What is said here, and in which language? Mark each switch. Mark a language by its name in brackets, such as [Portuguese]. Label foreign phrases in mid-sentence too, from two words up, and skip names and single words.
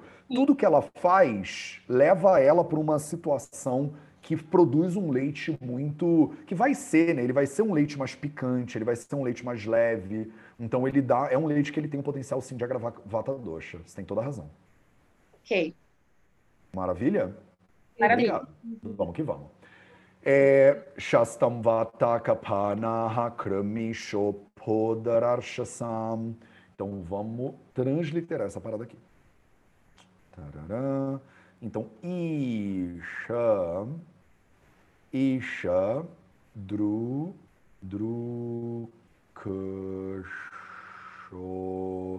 [Portuguese] Tudo que ela faz leva ela para uma situação que produz um leite muito... que vai ser, né? Ele vai ser um leite mais picante, ele vai ser um leite mais leve. Então é um leite que ele tem um potencial sim de agravar [Sanskrit] vata dosha. [Portuguese] Você tem toda a razão. Ok. Maravilha? Maravilha. Obrigado. Vamos que vamos. [Sanskrit] Shastam vata kapanaha krami shopodararshasam. [Portuguese] Então vamos transliterar essa parada aqui. Tarará. Então, Isha, Drukasho.